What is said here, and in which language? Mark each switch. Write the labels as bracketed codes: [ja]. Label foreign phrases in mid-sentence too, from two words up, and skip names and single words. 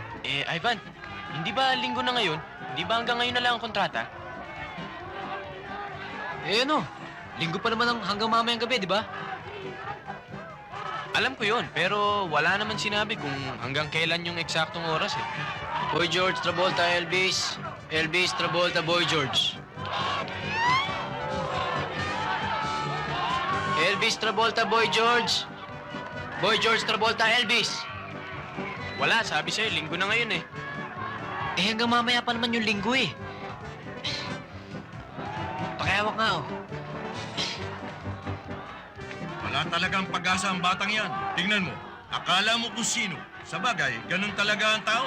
[tl] Ivan, hindi ba linggo na ngayon? Hindi ba hanggang ngayon na lang ang kontrata? Ano? Linggo pa naman hanggang mamayang gabi, di ba? Alam ko yon, pero wala naman sinabi kung hanggang kailan yung eksaktong oras eh. Boy George, Travolta, Elvis. Elvis, Travolta, Boy George. Elvis, Travolta, Boy George. Boy George, Travolta, Elvis. Wala, sabi sa'yo, linggo na ngayon eh. Hanggang mamaya pa naman yung linggo eh. Pakihawak nga oh. Wala talagang pag-asa ang batang yan. Tingnan mo, akala mo kung sino. Sa bagay, ganun talaga ang tao.